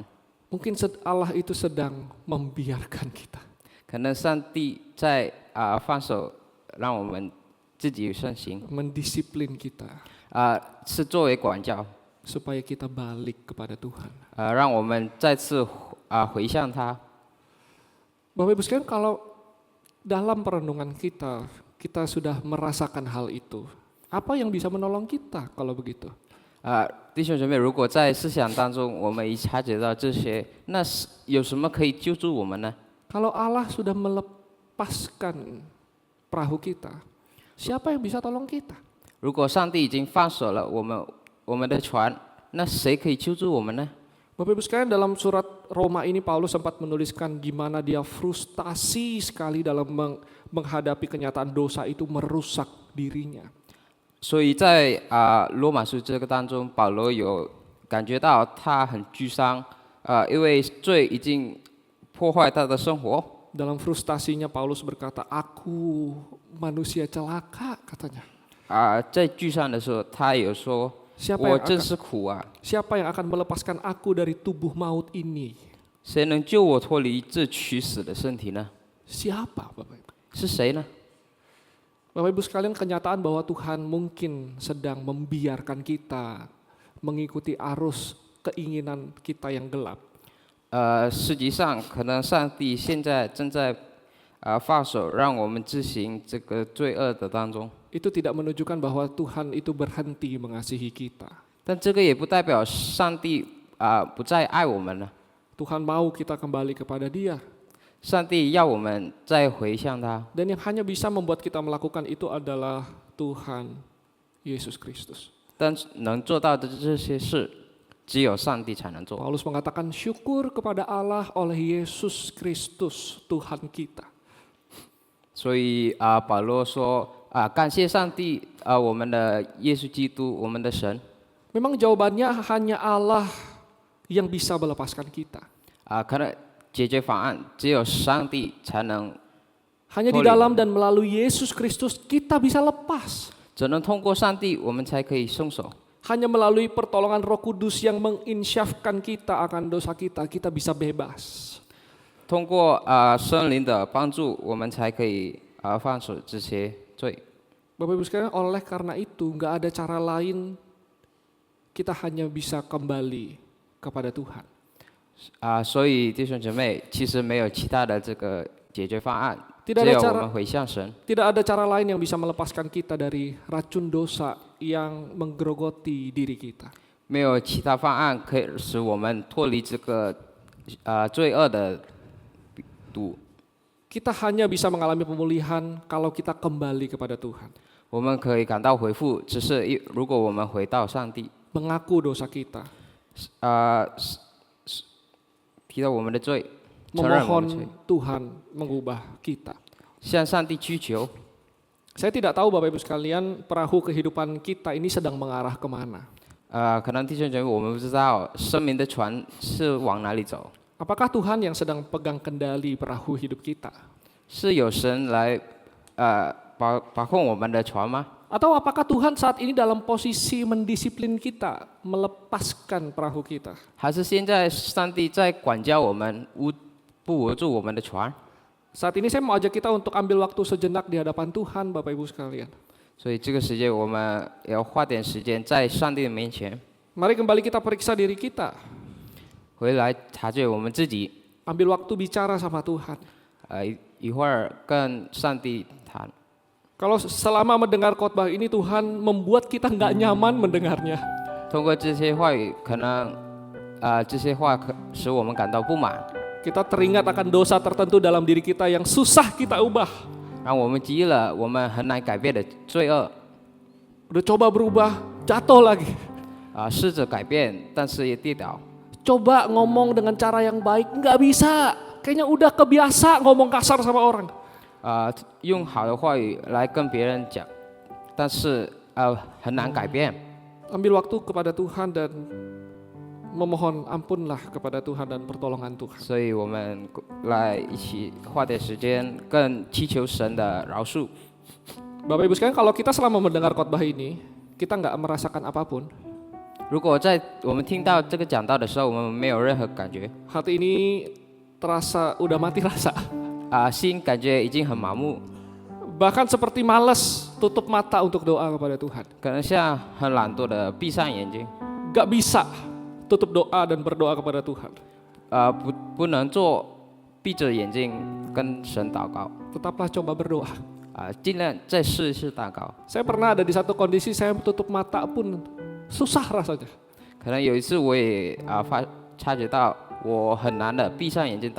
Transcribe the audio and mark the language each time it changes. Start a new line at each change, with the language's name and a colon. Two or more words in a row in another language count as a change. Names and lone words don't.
Indonesian: Mungkin Allah itu sedang membiarkan kita.
Chinese: 可能上帝在放手，让我们自己顺行，
Indonesian: Mendisiplin kita
Chinese: 是作为管教，
Indonesian: supaya kita balik kepada Tuhan.
Chinese: 让我们再次回向他。
Indonesian: Bapak Ibu sekalian, kalau dalam perenungan kita sudah merasakan hal itu, apa yang bisa menolong kita kalau begitu?
Chinese: 弟兄姐妹，如果在思想当中我们已察觉到这些，那有什么可以救助我们呢？
Indonesian: Kalau Allah sudah melepaskan perahu kita, siapa yang bisa tolong kita?
Chinese: 如果上帝已经放手了我们的船，那谁可以救助我们呢？
Indonesian: Bapak Ibu sekalian, dalam surat Roma ini Paulus sempat menuliskan gimana dia frustasi sekali dalam menghadapi kenyataan dosa itu merusak dirinya.
Chinese: 所以在罗马书这个当中，保罗有感觉到他很沮丧，因为罪已经破坏他的生活。
Indonesian: Dalam frustasinya Paulus berkata, aku manusia celaka, katanya.
Chinese: 在沮丧的时候，他有说
Indonesian: Siapa
Chinese: 我真
Indonesian: yang
Chinese: 是苦啊！
Indonesian: akan melepaskan aku dari tubuh maut ini?
Chinese: 谁能救我脱离这取死的身体呢？
Indonesian: Siapa Bapak Ibu?
Chinese: 是谁呢？
Indonesian: Bapak Ibu sekalian, kenyataan bahwa Tuhan mungkin sedang membiarkan kita mengikuti arus keinginan kita yang gelap.
Chinese: 实际上，可能上帝现在正在放手，让我们自行这个罪恶的当中。
Indonesian: Itu tidak menunjukkan bahwa Tuhan itu berhenti mengasihi kita.
Chinese: 但这个也不代表上帝不再爱我们了。
Indonesian: Tuhan mau kita kembali kepada Dia.
Chinese: 上帝要我们再回向他，
Indonesian: Dan yang hanya bisa membuat kita melakukan itu adalah Tuhan Yesus Kristus.
Chinese: 但能做到的这些事，只有上帝才能做。
Indonesian: Paulus mengatakan syukur kepada Allah oleh Yesus Kristus Tuhan kita.
Chinese: 所以保罗说感谢上帝我们的耶稣基督，我们的神。
Indonesian: Memang jawabannya hanya Allah yang bisa melepaskan kita.
Chinese: 可能解决方案只有上帝才能，
Indonesian: Hanya di dalam dan melalui Yesus Kristus kita bisa lepas.
Chinese: 只能通过上帝，我们才可以松手。
Indonesian: Hanya melalui pertolongan Roh Kudus yang menginsyafkan kita akan dosa kita, kita bisa bebas.
Chinese: 通过圣灵的帮助，我们才可以放手这些罪。
Indonesian: Bapak Ibu sekalian, oleh karena itu nggak ada cara lain kita hanya bisa kembali kepada Tuhan.
Chinese: 所以弟兄姐妹，其实没有其他的这个解决方案，
Indonesian: Tidak
Chinese: 只
Indonesian: ada
Chinese: 有我
Indonesian: cara
Chinese: 们回向神。
Indonesian: Tidak ada cara lain yang bisa melepaskan kita dari racun dosa yang menggerogoti diri kita.
Chinese: 没有其他方案可以使我们脱离这个罪恶的毒。
Indonesian: Kita hanya bisa mengalami pemulihan kalau kita kembali kepada Tuhan.
Chinese: 我们可以感到回复，只是如果我们回到上帝，
Indonesian: Mengaku dosa kita.
Chinese: 提到我们的罪，承认我们的罪，
Indonesian: Memohon Tuhan mengubah kita.
Chinese: 向上帝祈求。
Indonesian: Saya tidak tahu Bapak Ibu sekalian, perahu kehidupan kita ini sedang mengarah kemana.
Chinese: 可能弟兄姐妹我们不知道生命的船是往哪里走，
Indonesian: Apakah Tuhan yang sedang pegang kendali perahu hidup kita?
Chinese: 是有神来把控我们的船吗？
Indonesian: Atau apakah Tuhan saat ini dalam posisi mendisiplin kita, melepaskan perahu kita?
Chinese: 还是现在上帝在管教我们，不握住我们的船？
Indonesian: Saat ini saya mau ajak kita untuk ambil waktu sejenak di hadapan Tuhan, Bapak Ibu sekalian.
Chinese: 所以这个时间我们要花点时间在上帝的面前，
Indonesian: Mari kembali kita periksa diri kita.
Chinese: 回来察觉我们自己，
Indonesian: Ambil waktu bicara sama Tuhan.
Chinese: 一会儿跟上帝谈。
Indonesian: Kalau selama mendengar khotbah ini Tuhan membuat kita nggak nyaman mendengarnya.
Chinese: 通过这些话语，可能这些话使我们感到不满，
Indonesian: Kita teringat akan dosa tertentu dalam diri kita yang susah kita ubah.
Chinese: 让我们记了我们很难改变的罪恶。
Indonesian: Udah coba berubah, jatuh lagi.
Chinese: 试着改变，但是也跌倒。
Indonesian: Coba ngomong dengan cara yang baik, nggak bisa. Kayaknya udah kebiasa ngomong kasar sama orang.
Chinese: 用好的话语来跟别人讲，但是很难改变。
Indonesian: Ambil waktu kepada Tuhan dan memohon ampunlah kepada Tuhan dan pertolongan Tuhan.
Chinese: 所以我们来一起花点时间，更祈求神的饶恕。
Indonesian: Bapak Ibu sekalian, kalau kita selama mendengar khotbah ini, kita nggak merasakan apapun.
Chinese: 如果在我们听到这个讲道的时候，我们没有任何感觉，
Indonesian: Hati ini terasa udah mati rasa.
Chinese: 心感觉已经很麻木，
Indonesian: Bahkan seperti malas tutup mata untuk doa kepada Tuhan.
Chinese: 可能像很懒惰的闭上眼睛，
Indonesian: Gak bisa tutup doa dan berdoa kepada Tuhan.
Chinese: 不能做闭着眼睛跟神祷告，
Indonesian: Tetaplah coba berdoa.
Chinese: 尽量再试一试祷告。
Indonesian: Saya pernah ada di satu kondisi saya tutup mata pun susah rasanya.
Chinese: 可能有一次我也察觉到我很难的闭上眼睛祷